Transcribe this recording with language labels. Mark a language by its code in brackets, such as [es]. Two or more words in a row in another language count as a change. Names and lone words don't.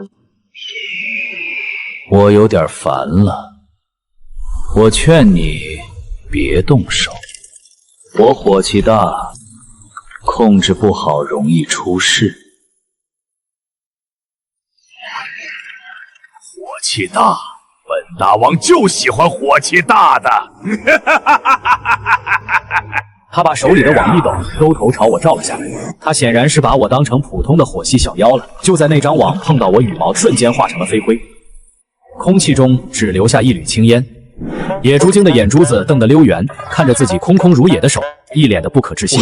[zh] 我有點煩了，我勸你別動手。我火氣大，控制不好容易出事。火氣大，本大王就喜歡火氣大的。他把手裡的網一抖，兜頭朝我照了下來。他顯然是把我當成普通的火系小妖了。就在那張網碰到我羽毛，瞬間化成了飞灰，空氣中只留下一縷青煙。野豬精的眼珠子瞪得溜圓，看着自己空空如也的手，一臉的不可置信。